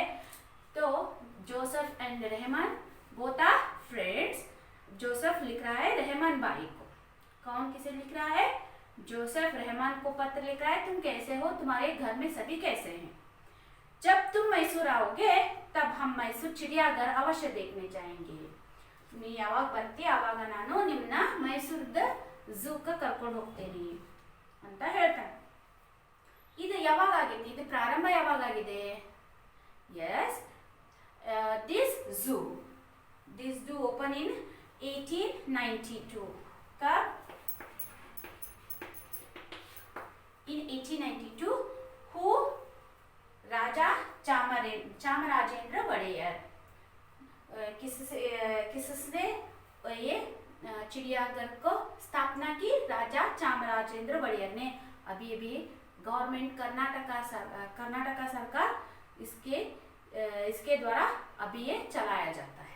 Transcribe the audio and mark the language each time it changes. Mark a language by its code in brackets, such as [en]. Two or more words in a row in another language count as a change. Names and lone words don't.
[en] तो Joseph and Rahman both are friends. [hi] जोसेफ लिख रहा है रहमान भाई को। कौन किसे लिख रहा है? जोसेफ रहमान को पत्र लिख रहा है, तुम कैसे हो, तुम्हारे घर में सभी कैसे हैं। जब तुम मैसूर आओगे तब हम मैसूर चिड़ियाघर अवश्य देखने जाएंगे। [kn] ನೀ ಯಾವಾಗ ಬರ್ತಿ ಆವಾಗ ನಾನು ನಿಮ್ಮನ್ನ ಮೈಸೂರದ ಝೂಕ್ಕೆ ಕರ್ಕೊಂಡು ಹೋಗ್ತೇನೆ ಅಂತ ಹೇಳ್ತಾನೆ. ಇದು ಯಾವಾಗ ಆಗಿದೆ, ಇದು ಪ್ರಾರಂಭ ಯಾವಾಗ ಆಗಿದೆ? [en] ಯಸ್, this zoo open in 1892. [hi] कब? In 1892 चामराजेंद्र वड़ेयर। किसने ये चिड़ियाघर को स्थापना की? राजा चामराजेंद्र वड़ेयर ने। अभी अभी गवर्नमेंट कर्नाटका सरकार इसके द्वारा अभी ये चलाया जाता है।